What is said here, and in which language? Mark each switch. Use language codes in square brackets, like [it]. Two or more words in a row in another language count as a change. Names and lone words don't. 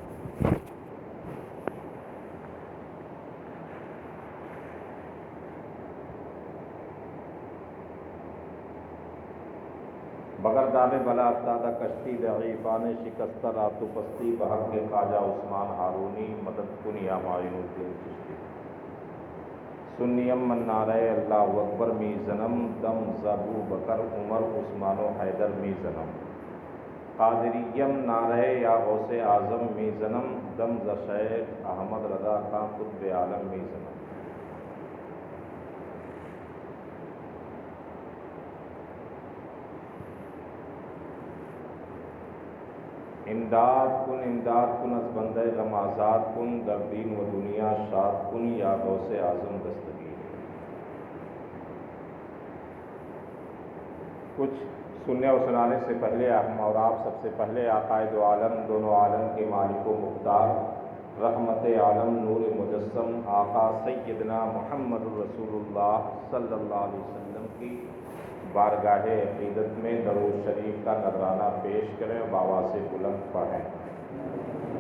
[fa] بغیر داد بلا افتادہ کشتی ضعیفان شکستہ رات و پستی بحق کے خواجہ عثمان ہارونی مدد کن یا معین الدین چشتی سنیم من نعرہ اللہ اکبر می زنم دم زبو بکر عمر عثمان و حیدر می زنم قادریم نعرہ یا غوث اعظم می زنم دم ز شیخ احمد رضا خان قطب عالم می زنم۔ امداد کن از بندہ غم آزاد کن در دین و دنیا شاد کن یا غوث اعظم دستگیر۔ [ur] کچھ سننے اور سنانے سے پہلے ہم اور آپ سب سے پہلے عقائد و عالم دونوں عالم کے مالک و مختار رحمت عالم نور مجسم آقا سیدنا محمد رسول اللہ صلی اللہ علیہ وسلم کی بارگاہ عقیدت میں درود شریف کا نذرانہ پیش کریں، بابا سے بلند پڑھیں۔